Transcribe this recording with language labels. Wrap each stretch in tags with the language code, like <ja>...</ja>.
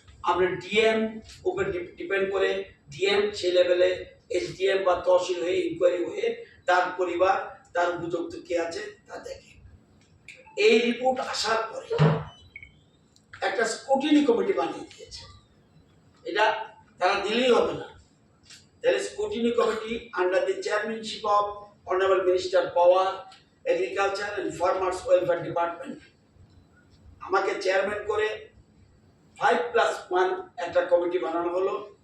<bn>আমরা ডিএম উপরে ডিপেন্ড করে, ডিএম সেই লেভেলে এসডিএম বা তহসিল হয়ে ইনকোয়ারি হয়ে তার পরিবার, তার উপযুক্ত কে আছে তা দেখে। এই রিপোর্ট আসার পরে একটা স্ক্রুটিনি কমিটি বানিয়ে দিয়েছে। এটা তারা দিলেই হবে না।</bn> <en>There is scrutiny committee under the chairmanship of Honorable Minister Power, Agriculture and Farmers Welfare Department.</en> <bn>আমাকে চেয়ারম্যান করে 5+1 একটা কমিটি বানানো হলো।</bn>